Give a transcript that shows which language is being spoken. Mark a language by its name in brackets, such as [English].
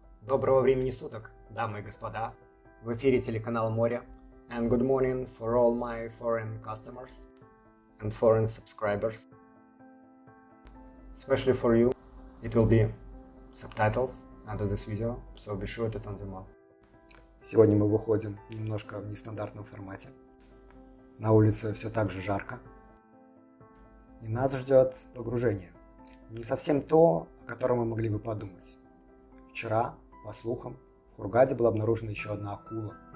[Russian] Доброго времени суток, дамы и господа. В эфире телеканал Море. [English] And good morning for all my foreign customers and foreign subscribers. Especially for you, it will be subtitles under this video, so be sure to turn them on. [Russian] Сегодня мы выходим немножко в нестандартном формате. На улице все так же жарко. И нас ждет погружение. Не совсем то, о котором мы могли бы подумать. Вчера, по слухам, в Хургаде была обнаружена еще одна акула.